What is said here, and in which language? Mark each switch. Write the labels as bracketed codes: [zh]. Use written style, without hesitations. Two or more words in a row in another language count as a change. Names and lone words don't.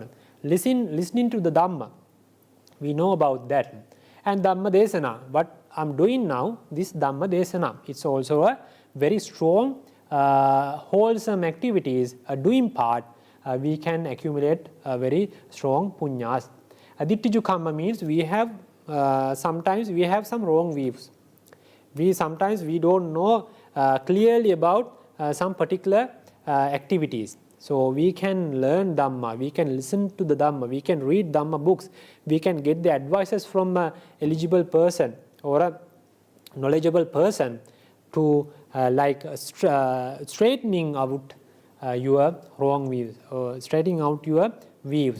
[en] Listening to the Dhamma, we know about that. And [pi] Dhamma Desana, [en] what I'm doing now, this [pi] Dhamma Desana, [en] it's also a very strong, wholesome activities, a doing part, we can accumulate a very strong puññas. [pi] Adittiju Kamma [en] means we have, sometimes we have some wrong views. Sometimes we don't know clearly about some particular activities. So we can learn Dhamma, we can listen to the Dhamma, we can read Dhamma books, we can get the advices from an eligible person or a knowledgeable person to straightening out your wrong views, or straightening out your views.